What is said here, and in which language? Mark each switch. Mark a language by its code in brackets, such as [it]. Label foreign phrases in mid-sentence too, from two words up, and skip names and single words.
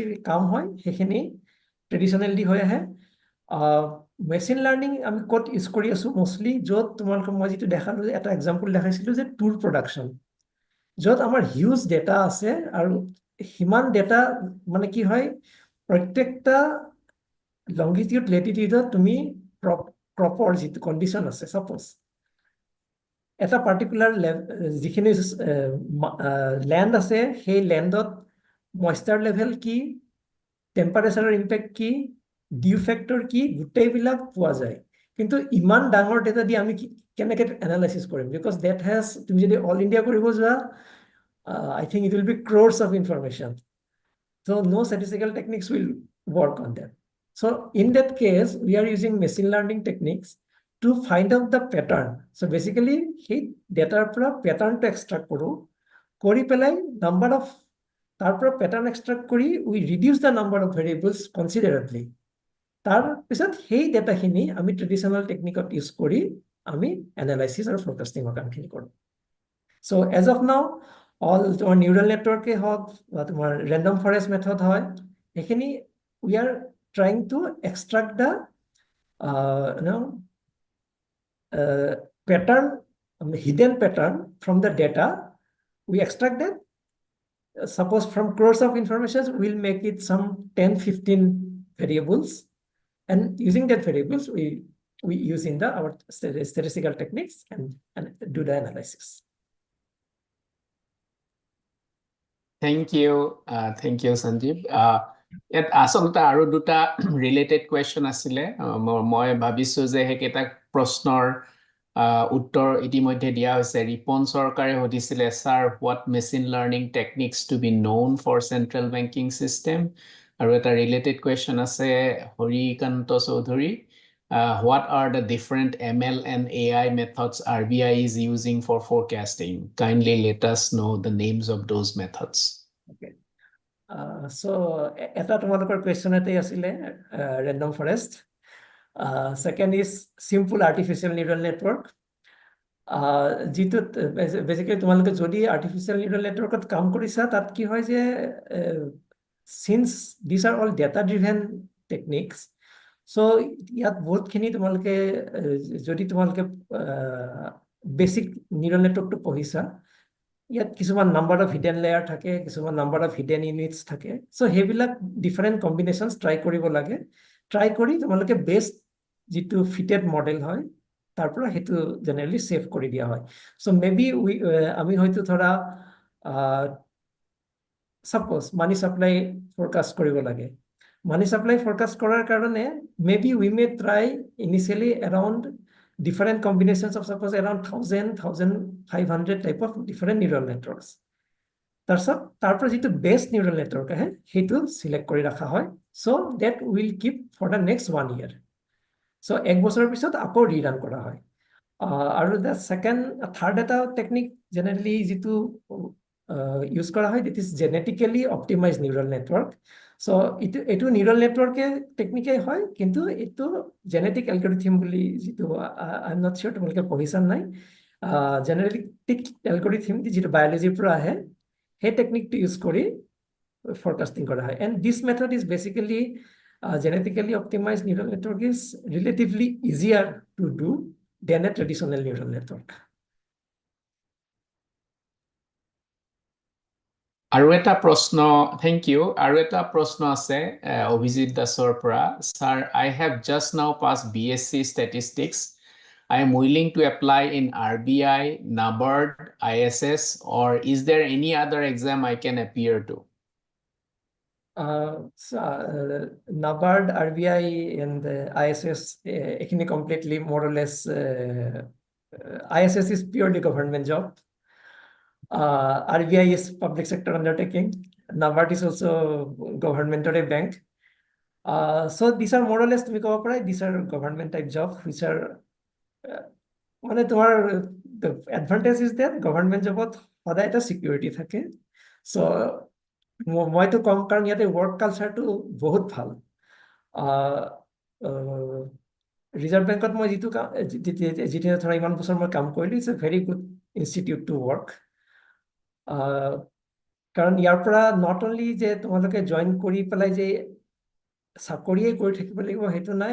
[as] কাম হয় সেইখিনি ট্ৰেডিশ্যনেলি হৈ আহে [en] machine learning [as] আমি ক'ত ইউজ কৰি আছো মষ্টলি য'ত তোমালোকক মই যিটো দেখালো এটা এক্সাম্পল দেখাইছিলো যে [en] tour production [as] য'ত আমাৰ [en] huge data [as] আছে আৰু সিমান ডেটা মানে কি হয় প্ৰত্যেকটা [en] longitude latitudeত [as] তুমি ক্ৰপৰ যিটো কণ্ডিশ্যন আছে সাপোজ এটা পাৰ্টিকুলাৰ যিখিনি লেণ্ড আছে সেই লেণ্ডত [en] moisture level [as] কি টেম্পাৰেচাৰৰ ইম্পেক্ট কি [en] due factor [as] কি গোটেইবিলাক পোৱা যায় কিন্তু ইমান ডাঙৰ ডেটা দি আমি কেনেকৈ এনালাইচিছ কৰিম [en] because that has [as] তুমি যদি [en] all India [as] কৰিব যোৱা [en] I think it will be crores of information so no statistical techniques will work on that so in that case we are using machine learning techniques to find out the pattern so basically [as] সেই ডেটাৰ পৰা পেটাৰ্নটো এক্সট্ৰাক্ট কৰোঁ কৰি পেলাই [en] number of [as] তাৰ পৰা [en] pattern extract [as] কৰি [en] we reduce the number of variables considerably [as] তাৰপিছত সেই ডেটাখিনি আমি ট্ৰেডিশ্যনেল টেকনিকত ইউজ কৰি আমি এনালাইচিছ আৰু ফৰকাষ্টিঙৰ কামখিনি কৰোঁ [en] so as of now all [as] তোমাৰ [en] neural networkে [as] হওক বা তোমাৰ [en] random forest method [as] হয় সেইখিনি [en] we are trying to extract the pattern hidden pattern from the data we extract that suppose from crores of information we'll make it some 10-15 variables and using that variables we use in our statistical techniques and do the analysis Thank you, Sanjib. [as] ইয়াত আচলতে আৰু দুটা ৰিলেটেড কুৱেশ্যন আছিলে মই ভাবিছো যে সেইকেইটা প্ৰশ্নৰ উত্তৰ ইতিমধ্যে দিয়া হৈছে ৰিপন চৰকাৰে সুধিছিলে [en] sir what machine learning techniques to be known for central banking system [as] আৰু এটা ৰিলেটেড কুৱেশ্যন আছে হৰিকান্ত চৌধুৰী [en] what are the different ML and AI methods RBI is using for forecasting? Kindly let us know the names of those methods. Okay. So [as] এটা তোমালোকৰ কুৱেশ্যন এটাই আছিলে [en] random forest second is simple artificial neural network [as] যিটোত বেসিক্যালি তোমালোকে যদি [en] artificial neural networkত [as] কাম কৰিছা তাত কি হয় যে [en] since these are all data driven techniques so [as] ইয়াত বহুতখিনি তোমালোকে যদি তোমালোকে [en] basic neural networkটো [as] পঢ়িছা ইয়াত কিছুমান [en] number of hidden layer [as] থাকে কিছুমান [en] number of hidden units [as] থাকে সো সেইবিলাক [en] different combinations try [as] কৰিব লাগে ট্ৰাই কৰি তোমালোকে বেষ্ট যিটো [en] fitted model [as] হয় তাৰ পৰা সেইটো [en] generally save [as] কৰি দিয়া হয় [en] so maybe [as] আমি হয়তো ধৰা [en] suppose money supply forecast [as] কৰিব লাগে [en] money supply forecast [as] কৰাৰ কাৰণে [en] maybe we may try initially around different combinations of suppose around 1500 type of different neural networks [as] তাৰপৰা যিটো [en] best neural network [as] আহে সেইটো সিলেক্ট কৰি ৰাখা হয় [en] so that will keep for the next 1 year so [as] এক বছৰৰ পিছত আকৌ ৰিৰান কৰা হয় আৰু [en] the third [as] এটা [en] technique generally [as] যিটো ইউজ কৰা হয় [en] that is genetically optimized neural network so [as] এইটো [en] neural networkে techniqueে [as] হয় কিন্তু এইটো [en] genetic algorithm [as] বুলি যিটো [en] I am not sure [as] তোমালোকে পঢ়িছা নাই [en] genetic algorithm [as] যিটো বায়োলজিৰ পৰা আহে সেই টেকনিকটো ইউজ কৰি ফৰকাষ্টিং কৰা হয় [en] and this method is basically genetically optimized neural network [as] is relatively easier to do than a traditional neural network আৰু এটা প্ৰশ্ন, [en] thank you. [as] আৰু এটা প্ৰশ্ন আছে অভিজিত দাসৰ পৰা। [en] Sir, I have just now passed BSc Statistics. I am willing to apply in RBI, NABARD, ISS, or is there any other exam I can appear to? NABARD, RBI, and ISS, ekhini completely more or less, ISS is purely government job. RBI is public sector undertaking. NABARD is also government or a bank. So these are more or less, [as] তুমি ক'ব পাৰা, [en] these are government type job, which are [as] মানে তোমাৰ [en] the advantage is that government [as] জবত সদায় এটা [en] security থাকে. [as] So মইতো কম কাৰণ ইয়াতে [en] work culture-টো [as] বহুত ভাল. ৰিজাৰ্ভ বেংকত মই যেতিয়া ধৰা ইমান বছৰ মই কাম কৰিলো, [en] it's a very good institute to work. [as] কাৰণ ইয়াৰ পৰা [en] not only [as] যে তোমালোকে জইন কৰি পেলাই যে চাকৰিয়ে কৰি থাকিব লাগিব সেইটো নাই।